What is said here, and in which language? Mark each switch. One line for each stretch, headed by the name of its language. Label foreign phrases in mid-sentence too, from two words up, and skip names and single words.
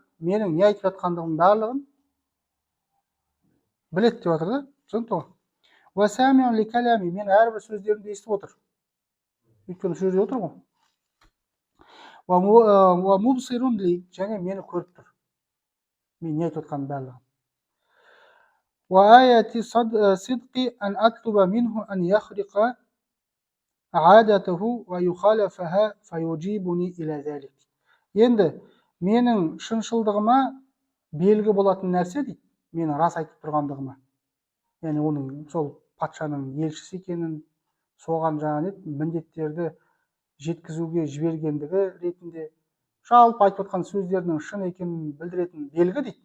Kazakh: Менің не айтып жатқандығымның барлығын біледі деп жатыр да.
Arabic: Түсінікті? وسميع لكلامي.
Kazakh: Мен әрбір сөздерімді естіп отыр. Өйткені сол жерде отыр ғой.
Arabic: مبصر لي,
Kazakh: және мені көріп тұр. Мен не айтып отқаным барлығын.
Arabic: وآية صدقي أن أطلب منه أن يخرق عادته ويخالفها فيجيبني إلى ذلك.
Kazakh: Енді менің шыншылдығыма белгі болатын нәрсе дейді, менің рас айтып тұрғандығыма, яғни оның сол патшаның елшісі екенін, соған жаңағы міндеттерді жеткізуге жібергендігі ретінде жалпы айтып отқан сөздерінің шын екенін білдіретін белгі дейді.